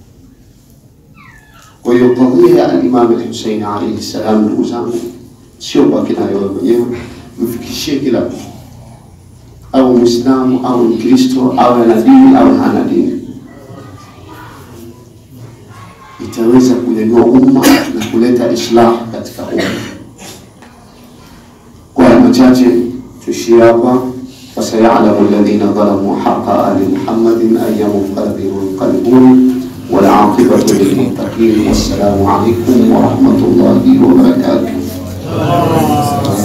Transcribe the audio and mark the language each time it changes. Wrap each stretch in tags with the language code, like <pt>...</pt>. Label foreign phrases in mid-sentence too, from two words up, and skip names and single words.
<sw>Kwa hiyo kadhia ya Imam Hussein</sw> <ar>عليه السلام,</ar> <sw>ndugu zangu, sio kwa kina wewe mwenyewe, mfikishie kila mtu, au Muislamu au Mkristo au ana dini au hana dini. itaweza kunyanyua umma na kuleta islah katika umma. Kwa machache tuishie hapa.</sw> <ar>وسيعلم الذين ظلموا حق آل محمد أي منقلب ينقلبون والعاقبة للمتقين. والسلام عليكم ورحمة الله وبركاته.</ar>